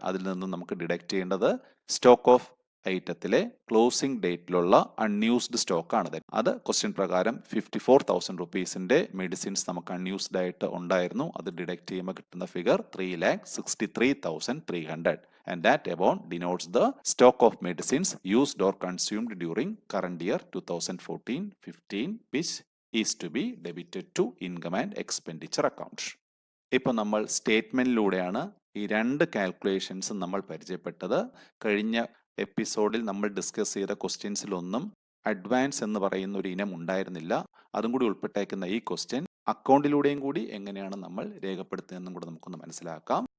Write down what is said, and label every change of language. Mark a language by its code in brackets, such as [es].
[ml] അതിൽ നിന്ന് നമുക്ക് ഡിഡക്ട് ചെയ്യേണ്ടത് stock of ഐറ്റത്തിലെ closing ഡേറ്റിലുള്ള unused stock ആണ്. അത് ക്വസ്റ്റ്യൻ പ്രകാരം 54,000 റുപ്പീസിന്റെ മെഡിസിൻസ് നമുക്ക് അൺയൂസ്ഡ് ആയിട്ട് ഉണ്ടായിരുന്നു. അത് ഡിഡക്ട് ചെയ്യുമ്പോൾ കിട്ടുന്ന figure 3,63,300. [en] And that amount denotes the stock of medicines used or consumed during current year 2014-15, which is to be debited to income and expenditure account. [ml] ഇപ്പോൾ നമ്മൾ സ്റ്റേറ്റ്മെന്റിലൂടെയാണ് ഈ രണ്ട് കാൽക്കുലേഷൻസും നമ്മൾ പരിചയപ്പെട്ടത്. കഴിഞ്ഞ എപ്പിസോഡിൽ നമ്മൾ ഡിസ്കസ് ചെയ്ത ക്വസ്റ്റ്യൻസിലൊന്നും അഡ്വാൻസ് എന്ന് പറയുന്ന ഒരു ഇനം ഉണ്ടായിരുന്നില്ല. അതും കൂടി ഉൾപ്പെട്ടേക്കുന്ന ഈ ക്വസ്റ്റ്യൻ അക്കൗണ്ടിലൂടെയും കൂടി എങ്ങനെയാണ് നമ്മൾ രേഖപ്പെടുത്തുന്നതെന്നും കൂടെ നമുക്കൊന്ന് മനസ്സിലാക്കാം.